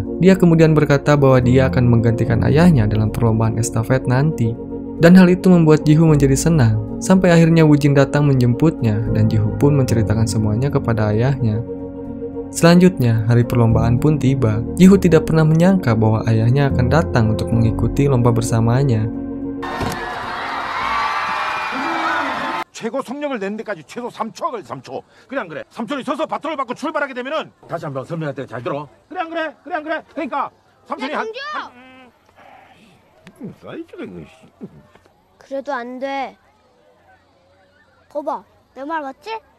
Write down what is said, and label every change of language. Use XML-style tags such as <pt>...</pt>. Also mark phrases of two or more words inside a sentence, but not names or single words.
<id>Dia kemudian berkata bahwa dia akan menggantikan ayahnya dalam perlombaan estafet nanti. Dan hal itu membuat Ji-Hoo menjadi senang, sampai akhirnya Woo-jin datang menjemputnya dan Ji-Hoo pun menceritakan semuanya kepada ayahnya. Selanjutnya, hari perlombaan pun tiba. Ji-Hoo tidak pernah menyangka bahwa ayahnya akan datang untuk mengikuti lomba bersamanya.</id> <ko>최고 속력을 내는 데까지 최소 3초 걸 3초. 그래 안 그래? 3초를 서서 바톤을 받고 출발하게 되면은 다시 한번 설명할 때 잘 들어. 그래 안 그래? 그래 안 그래? 그러니까 삼촌이 사이즈가 이거. 그래도 안 돼. 거봐, 내 말 맞지?</ko>